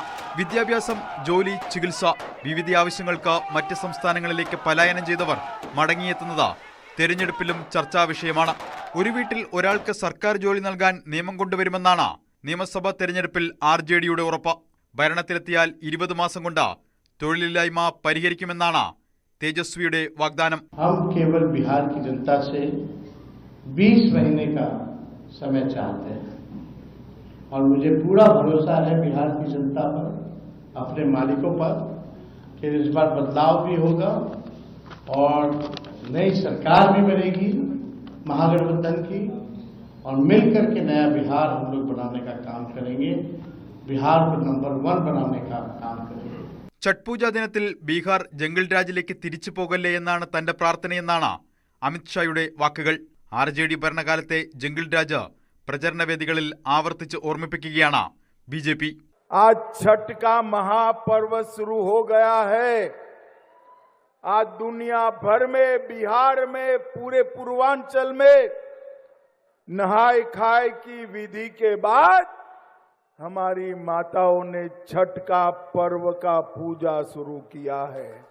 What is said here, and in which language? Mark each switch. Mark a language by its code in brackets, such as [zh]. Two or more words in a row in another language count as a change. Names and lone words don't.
[ml] വിദ്യാഭ്യാസം, ജോലി, ചികിത്സ, വിവിധ ആവശ്യങ്ങൾക്ക് മറ്റ് സംസ്ഥാനങ്ങളിലേക്ക് പലായനം ചെയ്തവർ മടങ്ങിയെത്തുന്നത് തെരഞ്ഞെടുപ്പിലും ചർച്ചാ വിഷയമാണ്. ഒരു വീട്ടിൽ ഒരാൾക്ക് സർക്കാർ ജോലി നൽകാൻ നിയമം കൊണ്ടുവരുമെന്നാണ് നിയമസഭാ തെരഞ്ഞെടുപ്പിൽ RJDയുടെ ഉറപ്പ്. ഭരണത്തിലെത്തിയാൽ 20 മാസം കൊണ്ട് തൊഴിലില്ലായ്മ പരിഹരിക്കുമെന്നാണ് തേജസ്വി വാഗ്ദാനം। [hi] हम केवल बिहार की जनता से 20 महीने का समय चाहते हैं और मुझे पूरा भरोसा है बिहार की जनता पर, अपने मालिकों पर, कि इस बार बदलाव भी होगा और नई सरकार भी बनेगी महागठबंधन की और मिलकर के नया बिहार हम लोग बनाने का काम करेंगे, बिहार को नंबर 1 बनाने का काम करेंगे। [ml] ഛഠ് പൂജ ദിനത്തിൽ ബീഹാർ ജംഗിൾ രാജിലേക്ക് തിരിച്ചു പോകല്ലേ എന്നാണ് തന്റെ പ്രാർത്ഥനയെന്നാണ് അമിത്ഷായുടെ വാക്കുകൾ. RJD ഭരണകാലത്തെ ജംഗിൾ രാജ് പ്രചരണ വേദികളിൽ ആവർത്തിച്ച് ഓർമ്മിപ്പിക്കുകയാണ് BJP. [hi] आज छठ का महापर्व शुरू हो गया है। आज दुनिया भर में, बिहार में, पूरे पूर्वांचल में नहाय खाए की विधि के बाद हमारी माताओं ने छठ का पर्व का पूजा शुरू किया है।